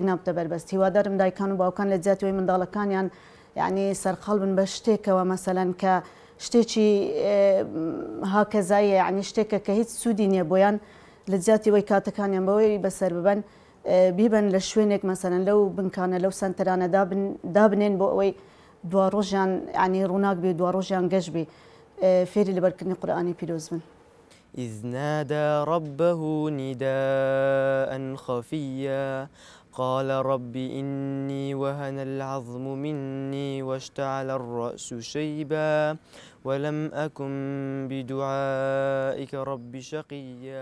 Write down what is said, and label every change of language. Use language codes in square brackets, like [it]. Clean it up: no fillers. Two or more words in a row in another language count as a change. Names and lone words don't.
[ckb] نابتە بەربەست هیوادارم دایکان و باوکان لە جیاتەوەی منداڵەکانیان یعنی سەرخەڵ بن بە شتێکەوە مەسەلەن کە شتێکی هاکەزایە یعنی شتێکە کە هیچ سوودی نییە بۆیان لە جیاتی وەی کاتەکانیان بەوەی بەسەر ببەن بیبن لە شوێنێک مەسەلەن لەو بنکانە لەو سنتەرانە دابنێن بۆ ئەوەی دوا ڕۆژیان عنی ڕووناک بێ دوا ڕۆژیان گەشت بێ فێری لەبەرکردنی قورئانی پیرۆز بن. [ar] إذ نادى ربه نداء خفيا قال رب إني وهن العظم مني واشتعل الرأس شيبا ولم أكن بدعائك رب شقيا